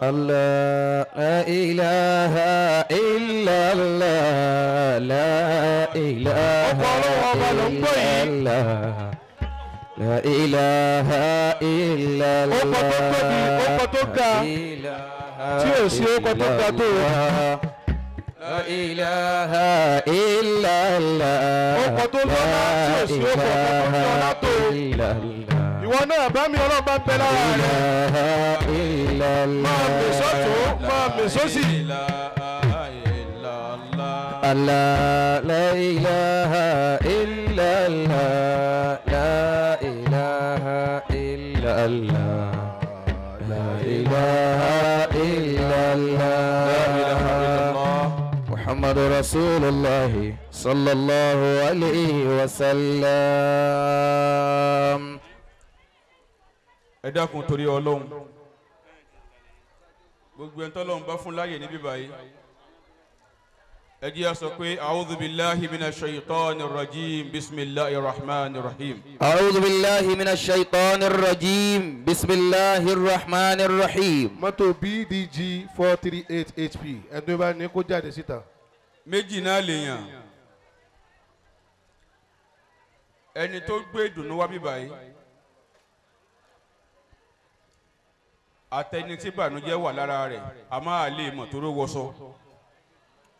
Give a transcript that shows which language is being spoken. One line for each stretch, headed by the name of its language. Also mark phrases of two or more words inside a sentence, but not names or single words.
Arabic: لا إله إلا الله لا إله إلا الله لا إله إلا الله لا إله إلا الله إلا الله.
Yoruba: ìwọ náà bá mi ọlọ́run bá ń bẹ lára rẹ̀ máa bè sọ́tún máa bè sósì.
Arabic: الله لا إله إلا الله لا إله إلا الله لا إله إلا الله محمد رسول الله صلى الله عليه وسلم.
Yoruba: ẹ dákun torí Ọlọ́run gbogbo ẹni tọ́lọ́run bá fún láyè níbí báyìí ẹ jẹ́ á sọ pé
Arabic: أعوذ بالله من الشيطان الرجيم بسم الله الرحمن الرحيم. أعوذ بالله من الشيطان الرجيم بسم الله الرحمن الرحيم.
Yoruba: mọ́tò BDG 438 HP ẹni bá ní kó jáde síta. méjì náà lèèyàn ẹni tó gbé ìdùnnú wá bí báyìí àtẹni tí bànújẹ́ wà lára rẹ̀ a máa lè mọ̀ tó ló wọṣọ